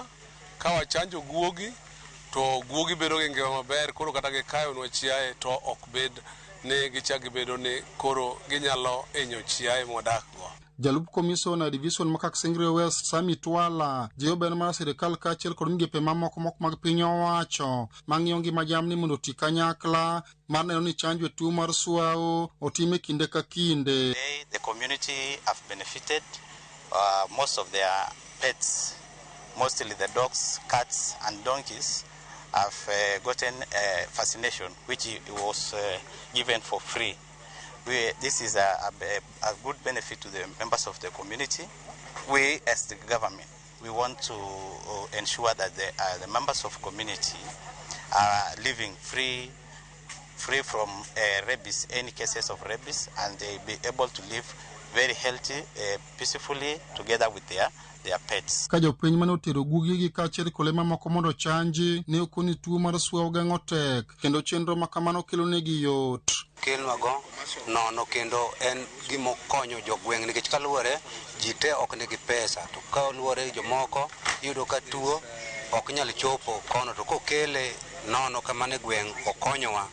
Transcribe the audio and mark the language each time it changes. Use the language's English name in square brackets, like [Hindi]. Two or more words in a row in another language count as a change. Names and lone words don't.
[Luo (Kenya and Tanzania)] Ka wachanjo guogi to guogi bedo gi ngima maber, koro kata gikayo nwa chiaye to ok bed ni gichagi bedo ni koro ginyalo hinyo chiaye modakgo. Jalup Komisona Division ma Kaksengre West Sami Twala jiwo ber mar sirikal kaachiel kod migepe mamoko mag piny owacho mang'iyo ngima jamni mondo oti kanyakla mar neno ni chanjo e tuo mar siwao otime kinde ka kinde. [English] The community have benefited. Most of their pets, mostly the dogs, cats and donkeys, have gotten vaccination which was given for free. This is a good benefit to the members of the community. We as the government, we want to ensure that the members of community are living free from rabies, any cases of rabies, and they be able to live very healthy, peacefully together with their pets. [Luo (Kenya and Tanzania)] Ka jopiny mane otero guogigi kaachiel kod lee mamoko mondo chanji ne okoni tuo mar siwao geng'o tek, kendo chenro ma kamano kelo negi yot. Kelwago nono kendo en gimo konyo jogweng' nikech kaluwore ji te ok nigi pesa, to kaluwore jomoko yudo ka tuo ok nyal chopo kono, to kokele nono kamane gweng' okonyowa.